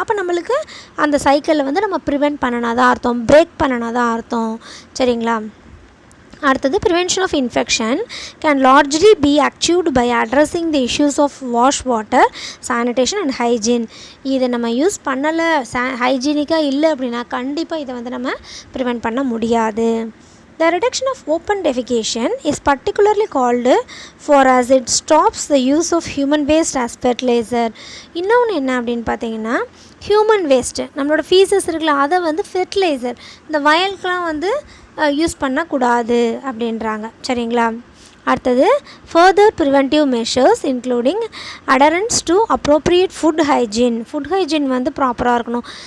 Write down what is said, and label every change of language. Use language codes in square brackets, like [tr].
[ta] அப்போ நம்மளுக்கு அந்த சைக்கிளில் வந்து நம்ம ப்ரிவெண்ட் பண்ணனாதான் அர்த்தம், பிரேக் பண்ணனாதான் அர்த்தம், சரிங்களா? [en] அடுத்தது prevention of infection can largely be achieved by addressing the issues of wash water, sanitation and hygiene. [ta] இதை நம்ம யூஸ் பண்ணலை, ஹைஜீனிக்காக இல்லை அப்படின்னா கண்டிப்பாக இதை வந்து நம்ம ப்ரிவெண்ட் பண்ண முடியாது. [en] The reduction of open defecation is particularly called for as it stops the use of human waste as fertilizer. [ta] இன்னொன்று என்ன அப்படின்னு பார்த்தீங்கன்னா, ஹியூமன் வேஸ்ட்டு நம்மளோட ஃபீசஸ் இருக்குல்ல, அதை வந்து ஃபெர்டிலைசர் இந்த வயலுக்கெலாம் வந்து யூஸ் பண்ணக்கூடாது அப்படின்றாங்க, சரிங்களா? [en] அடுத்தது further preventive measures including adherence to appropriate food hygiene [ta] வந்து ப்ராப்பராக இருக்கணும்.